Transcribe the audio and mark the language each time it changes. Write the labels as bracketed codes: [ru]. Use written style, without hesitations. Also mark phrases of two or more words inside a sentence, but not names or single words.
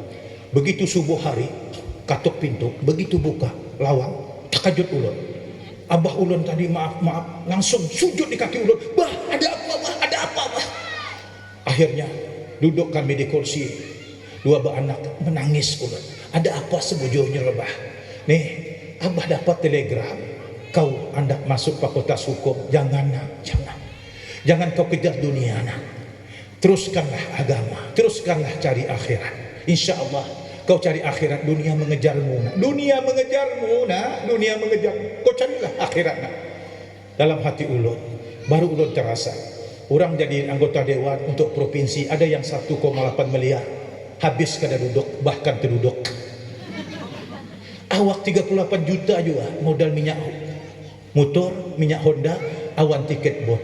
[bjn] Begitu subuh hari, katuk pintu, begitu buka lawang, takajut ulun. Abah ulun tadi maaf langsung sujud di kaki ulun. Bah, ada apa bah? Ada apa bah? Akhirnya duduk kami di kursi. Dua anak menangis ulun. Ada apa sebujurnya bah? Nih, Abah dapat telegram. [ms] Kau hendak masuk fakultas hukum. Jangan nak, jangan. Jangan kau kejar dunia nak. Teruskanlah agama, teruskanlah cari akhirat. [ar] Insya Allah [ms] kau cari akhirat, dunia mengejarmu nak. Dunia mengejarmu nak, dunia mengejarmu. Kau carilah akhirat nak. [bjn] Dalam hati ulun, baru ulun terasa. Orang jadi anggota dewan untuk provinsi ada yang 1,8 miliar. Habis kada duduk, bahkan terduduk. Awak 38 juta juga modal minyak motor, minyak Honda, awan tiket bot.